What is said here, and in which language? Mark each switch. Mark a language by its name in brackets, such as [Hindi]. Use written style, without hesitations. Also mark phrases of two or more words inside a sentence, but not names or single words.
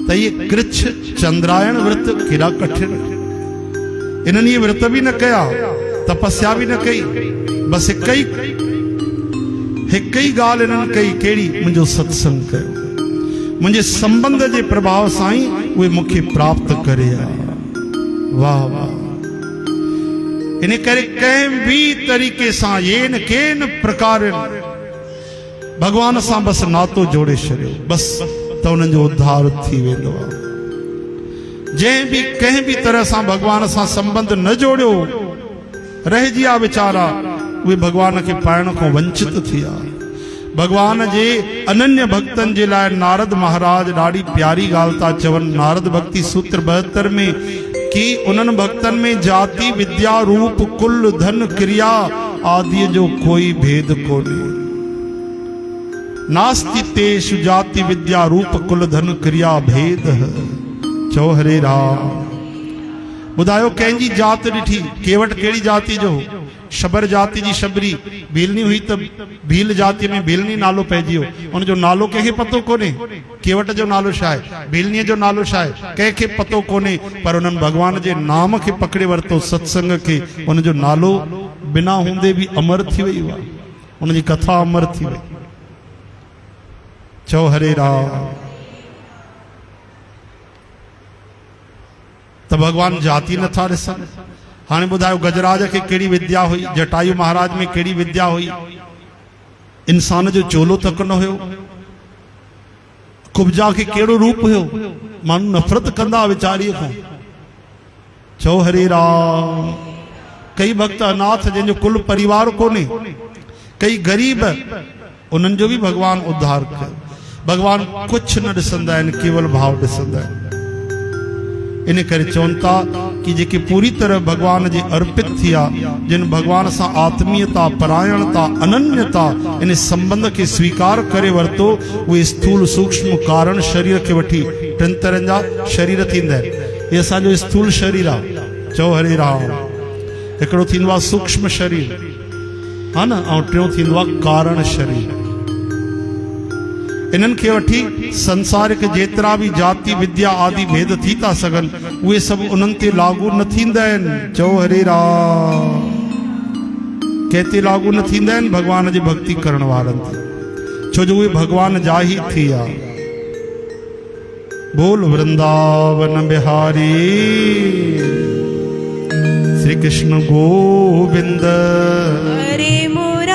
[Sindhi] त इहे कृछ चंद्रायण व्रत केॾा कठिन। इन्हनि इहे व्रत बि न कया, तपस्या बि न कई, बसि हिक ई ॻाल्हि इन्हनि कई, कहिड़ी? मुंहिंजो सत्संग कयो। मुंहिंजे संबंध जे प्रभाव सां ई उहे मूंखे प्राप्त करे आ। वाह वाह। इन करे कंहिं बि तरीक़े सां [Sanskrit] येन केन प्रकार [Sindhi] भगवान सां बसि नातो जोड़े छॾियो, बसि त उन्हनि जो उद्धार थी वेंदो आहे। जंहिं बि कंहिं बि तरह सां भगवान सां संबंध न जोड़ियो, रहिजी विया वीचारा, उहे भगवान खे पाइण खां वंचित थी विया। भगवान जे अनन्य भक्तनि जे लाइ नारद महाराज ॾाढी प्यारी ॻाल्हि था चवनि। नारद भक्ति सूत्र 72 में कि उन्हनि भक्तनि में जाति, विद्या, रूप, कुल, धन, क्रिया आदि जो कोई भेद कोन्हे। [Sanskrit] नास्ति तेषु जाति, विद्या, रूप, कुल, धन, क्रिया भेद। [Sindhi] चओ हरे राम। ॿुधायो कंहिंजी जात ॾिठी? केवट कहिड़ी जाति जो? शबर जाति जी शबरी। भीलनी हुई त भील जाति में भीलनी नालो पइजी वियो। उनजो नालो कंहिंखे पतो कोन्हे। केवट जो नालो छा आहे, भीलनीअ जो नालो छा आहे, कंहिंखे पतो कोन्हे। पर उन्हनि भगवान जे नाम खे पकड़े वरितो, सत्संग खे। उनजो नालो बिना हूंदे बि अमर थी वई आहे, उनजी कथा अमर थी वई। चओ हरे राम। त भगवान जाति नथा ॾिसनि। हाणे ॿुधायो गजराज खे कहिड़ी विद्या हुई, जटायु महाराज में कहिड़ी विद्या हुई? इंसान जो चोलो तक न हुयो। कुब्जा खे कहिड़ो रूप हुयो? माण्हू नफ़रत कंदा वीचारीअ खां। चओ हरे राम। कई भक्त अनाथ जंहिंजो कुल परिवार कोन्हे, कई गरीब, उन्हनि जो बि भगवान उद्धार कयो। भगवान कुछ न ॾिसंदा आहिनि, केवल भाव ॾिसंदा आहिनि। इन करे चवनि था कि जेके पूरी तरह भगवान जे अर्पित थिया, जिन भगवान सां आत्मीयता, परायणता, अनन्यता, इन संबंध खे स्वीकार करे वरितो, उहे स्थूल सूक्ष्म कारण शरीर खे वठी 3 तरहनि जा शरीर थींदा आहिनि। इहे असांजो स्थूल शरीर आहे। चओ हरे राम। हिकिड़ो थींदो आहे सूक्ष्म शरीर, हा न, ऐं टियों थींदो आहे कारण शरीर। इन्हनि खे वठी संसारिक जेतिरा बि जाति विद्या आदि भेद थी था सघनि उहे सभु उन्हनि ते लागू न थींदा आहिनि। चओ हरे राम। कंहिं लागू न थींदा आहिनि? भगवान जी भक्ति करण वारनि ते, छो जो उहे भगवान जा ई थिया। [Hindi] बोल वृंदावन बिहारी श्री कृष्ण गोविंद हरे